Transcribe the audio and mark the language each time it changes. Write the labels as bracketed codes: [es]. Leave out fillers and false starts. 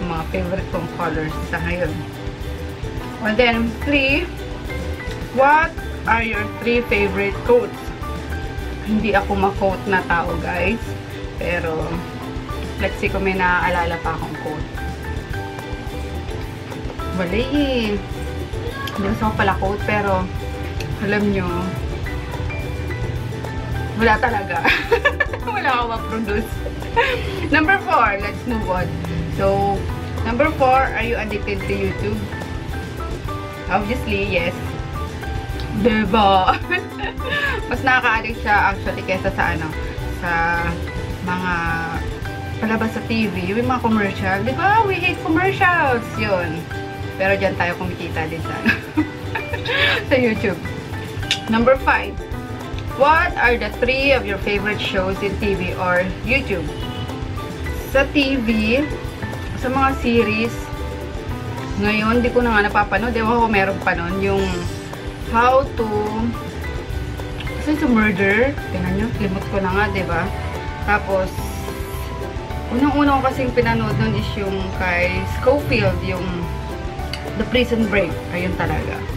[tl] Mga favorite kong colors sa ngayon. [en] And then, 3. What are your 3 favorite quotes? [tl] Hindi ako ma-quote na tao, guys. Pero, let's see kung may naaalala pa akong quote. Wala eh. Hindi ko pala quote, pero alam nyo, wala talaga. Wala ako ma-produce. Number 4, let's move on. [en] So, number 4, are you addicted to YouTube? Obviously, yes. Diba? [tl] Mas nakaka-addict siya actually kesa sa sa mga palabas sa TV, yung mga commercial. Diba? We hate commercials. Yun. Pero dyan tayo kumikita din sa sa YouTube. Number 5. [en] What are the 3 of your favorite shows in TV or YouTube? [tl] Sa TV, sa mga series, ngayon, di ko na nga napapanood. Ewan ko meron pa nun. Yung How to Murder. Tingnan nyo, limot ko na nga, diba? Tapos, unang-una ko kasing pinanood nun is yung kay Scofield, yung The Prison Break. Ayun talaga.